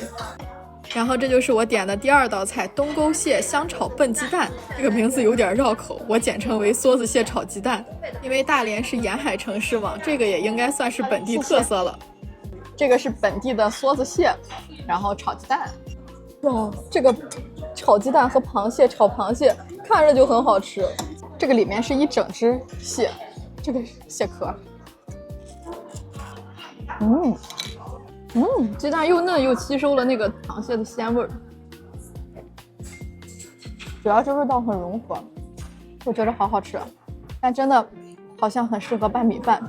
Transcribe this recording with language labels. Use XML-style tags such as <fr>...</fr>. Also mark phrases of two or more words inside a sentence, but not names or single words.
<zh>然後這就是我點的第2道菜，東溝蟹香炒笨雞蛋。這個名字有點繞口，我簡稱為梭子蟹炒雞蛋。因為大連是沿海城市嘛，這個也應該算是本地特色了。這個是本地的梭子蟹，然後炒雞蛋。哇，這個炒雞蛋和螃蟹炒螃蟹看着就很好吃。這個裡面是一整隻蟹，這個蟹殼。雞蛋又嫩又吸收了那個螃蟹的鮮味兒，主要是味道很融合，我覺得好好吃，但真的好像很適合拌米飯。</zh>